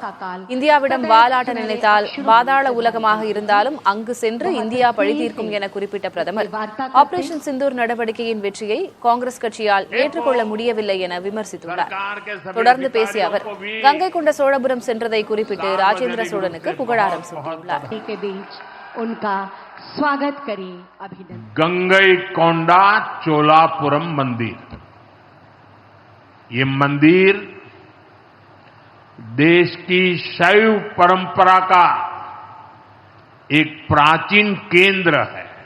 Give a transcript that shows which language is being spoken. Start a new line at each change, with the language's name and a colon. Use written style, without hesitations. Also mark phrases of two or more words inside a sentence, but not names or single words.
Tamil: இந்தியாவிடம் வாலாட்ட நினைத்தால் பாதாள உலகமாக இருந்தாலும் அங்கு சென்று இந்தியா பழி தீர்க்கும் என குறிப்பிட்ட பிரதமர் ஆபரேஷன் சிந்தூர் நடவடிக்கையின் வெற்றியை காங்கிரஸ் கட்சியால் ஏற்றுக்கொள்ள முடியவில்லை என விமர்சித்துள்ளார். தொடர்ந்து பேசிய அவர் கங்கை கொண்ட சோழபுரம் சென்றதை குறிப்பிட்டு ராஜேந்திர சோழனுக்கு புகழாரம் சூட்டியுள்ளார்.
Hindi: गंगई कोंडा चोलापुरम मंदिर, ये मंदिर देश की शैव परंपरा का एक प्राचीन केंद्र है.